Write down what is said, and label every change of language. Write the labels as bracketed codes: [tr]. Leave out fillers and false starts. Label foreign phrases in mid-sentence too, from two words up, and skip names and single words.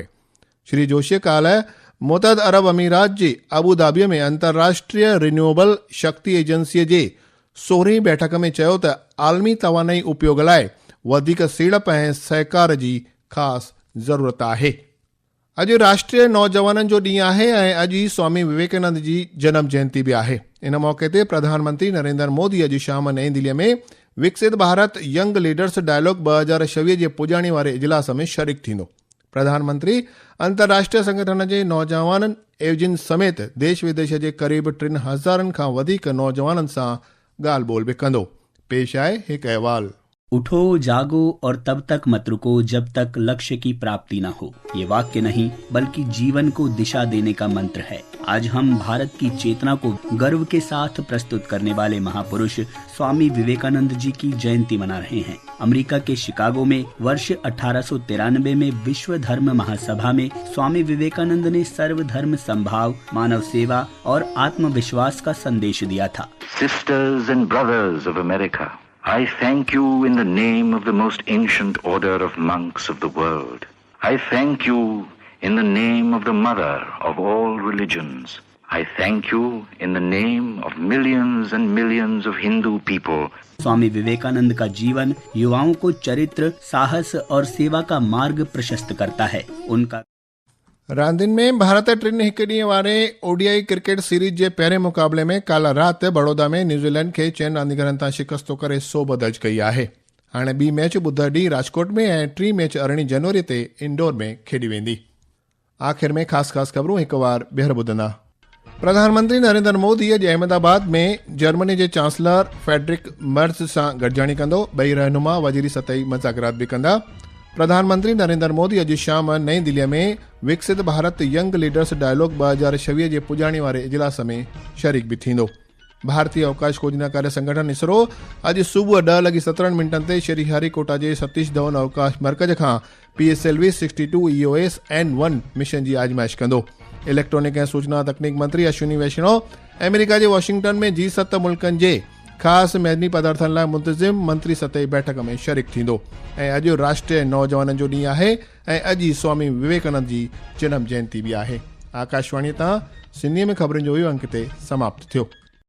[sd] श्री जोशीअ काल्ह मुतहद अरब अमीरात जे अबूधाबीअ में अंतर्राष्ट्रीय रिन्यूएबल शक्ति एजेंसीअ जे 16वीं बैठक में चयो त आलमी तवानाई उपयोग लाइ वधीक सीड़प ऐं सहकार जी ख़ासि ज़रूरत आहे। अॼु राष्ट्रीय नौजवाननि जो ॾींहुं आहे ऐं अॼु ई स्वामी विवेकानंद जी जनम जयंती बि आहे। इन मौक़े ते प्रधानमंत्री नरेंद्र मोदी अॼु शाम नईं दिल्लीअ में विकसित भारत यंग लीडर्स डायलॉग 2026 जे पुॼाणी वारे इजलास में शरीक थींदो। प्रधानमंत्री अंतर्राष्ट्रीय संगठन जे नौजवाननि एवजिन समेत देश विदेश जे क़रीब 3000 खां वधीक नौजवाननि सां ॻाल्हि ॿोल बि कंदो। पेश आहे हिकु अहवाल। [hi] उठो, जागो और तब तक मत रुको जब तक लक्ष्य की प्राप्ति न हो। ये वाक्य नहीं बल्कि जीवन को दिशा देने का मंत्र है। आज हम भारत की चेतना को गर्व के साथ प्रस्तुत करने वाले महापुरुष स्वामी विवेकानंद जी की जयंती मना रहे हैं। अमेरिका के शिकागो में वर्ष 1893 में विश्व धर्म महासभा में स्वामी विवेकानंद ने सर्वधर्म संभाव, मानव सेवा और आत्मविश्वास का संदेश दिया था। [en] Sisters and brothers of America, I thank you in the name of the most ancient order of monks of the world. I thank you in the name of the mother of all religions. I thank you in the name of millions and millions of Hindu people. [hi] स्वामी विवेकानंद का जीवन युवाओं को चरित्र, साहस और सेवा का मार्ग प्रशस्त करता है। उनका [sd] रांदियुनि में भारत 3 हिकु ॾींहं वारे [en] ODI cricket series [sd] जे पहिरें मुक़ाबले में काल्ह राति बड़ौदा में न्यूज़ीलैंड खे 4 रांदीगरनि तां शिकस्तो करे 100 दर्ज कई आहे। हाणे ॿी मैच ॿुधरु ॾींहुं राजकोट में ऐं टीं मैच 18 जनवरी ते इंदौर में खेॾी वेंदी। आख़िर में ख़ासि ख़बरूं हिकु बार ॿीहर ॿुधंदा। प्रधानमंत्री नरेंद्र मोदी अॼु अहमदाबाद में जर्मनी जे चांसलर फेडरिक मर्ज सां गॾिजाणी कंदो। ॿई रहनुमा वज़ीरी सतही मुज़ाकरात बि कंदा। प्रधानमंत्री नरेंद्र मोदी अॼु शाम नईं दिल्लीअ में विकसित भारत यंग लीडर्स डायलॉग 2026 जे पुॼाणी वारे इजलास में शरीक बि थींदो। भारतीय अवकाश खोजना कार्य संगठन इसरो अॼु सुबुह 10:17 ते श्रीहरिकोटा जे सतीश धवन अवकाश मर्कज़ खां PSLV 62 EOS N1 मिशन जी आजमाइश कंदो। इलेक्ट्रॉनिक ऐं सूचना तकनीक मंत्री अश्विनी वैष्णव अमेरिका जे वॉशिंगटन में G7 मुल्कनि जे ख़ासि मैदनी पदार्थनि लाइ मुंतज़िम मंत्री सतही बैठक में शरीक थींदो। ऐं अॼु राष्ट्रीय नौजवाननि जो ॾींहुं आहे ऐं अॼु ई स्वामी विवेकानंद जी जनम जयंती बि आहे। आकाशवाणी तां सिंधीअ में ख़बरुनि जो इहो अंक ते समाप्त थियो।